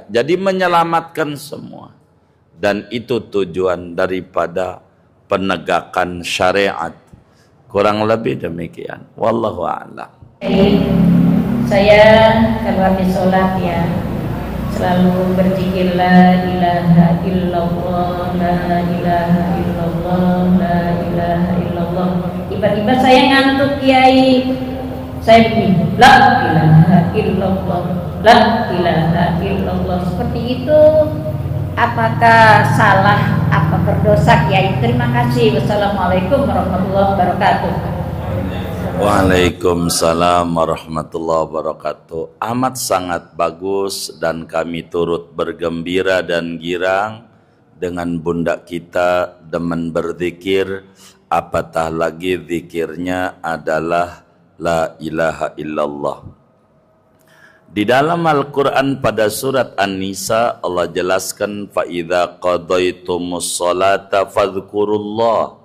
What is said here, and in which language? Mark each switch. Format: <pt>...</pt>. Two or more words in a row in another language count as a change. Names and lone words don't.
<id>Jadi menyelamatkan semua. Dan itu tujuan daripada penegakan syariat. Kurang lebih demikian.</id> <ar>والله أعلم.</ar> <id>Saya kalau habis sholat ya selalu berzikir</id> <ar>لا إله إلا الله لا إله إلا الله لا إله إلا الله.</ar> <id>Tiba-tiba saya ngantuk Kiai, saya begini,</id> <ar>لا إله إلا الله لا إله إلا الله.</ar> <id>Seperti itu. Apakah salah? Apa berdosa Kiai? Terima kasih.</id> <ar>والسلام عليكم ورحمة الله وبركاته. وعليكم السلام ورحمة الله وبركاته.</ar> <id>Amat sangat bagus dan kami turut bergembira dan girang dengan bunda kita demen berzikir, apatah lagi zikirnya adalah</id> <ar>لا إله إلا الله.</ar> <id>Di dalam Al-Quran pada surat An-Nisa Allah jelaskan</id> <ar>فإذا قضيتم الصلاة فاذكروا الله.</ar>